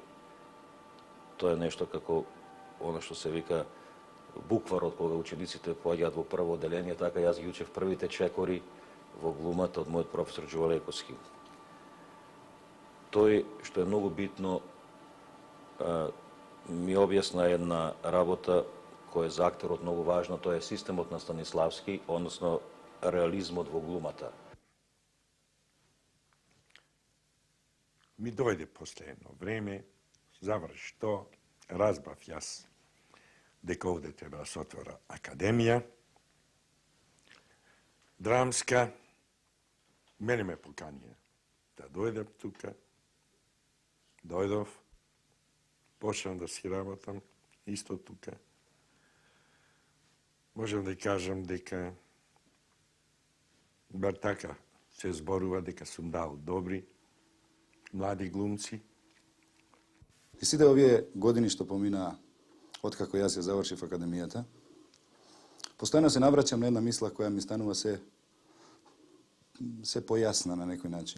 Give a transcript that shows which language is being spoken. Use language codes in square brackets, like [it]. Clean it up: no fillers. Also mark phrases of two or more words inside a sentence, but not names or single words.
[mk] Тоа е нешто како оно што се вика букварот кога учениците поаѓаат во прво одделение, така јас ги учев првите чекори во глумата од мојот професор Джувалековски. Тој, што е многу битно, ми објасна една работа која е за актерот многу важна, тоа е системот на Станиславски, односно реализмот во глумата. Mi dojde posle jedno vreme, završi to, razbav jas дека ovde treba da se otvora akademija dramska. Mene me pokanije da dojdem tuka. Dojdov, počnem da si rabotam isto tuka. Možem da kažem дека bar така се зборува дека сум дал добри млади глумци. И сите овие години што поминаа откако јас ја завршив академијата, постојано се навраќам на една мисла која ми станува се појасна на некој начин.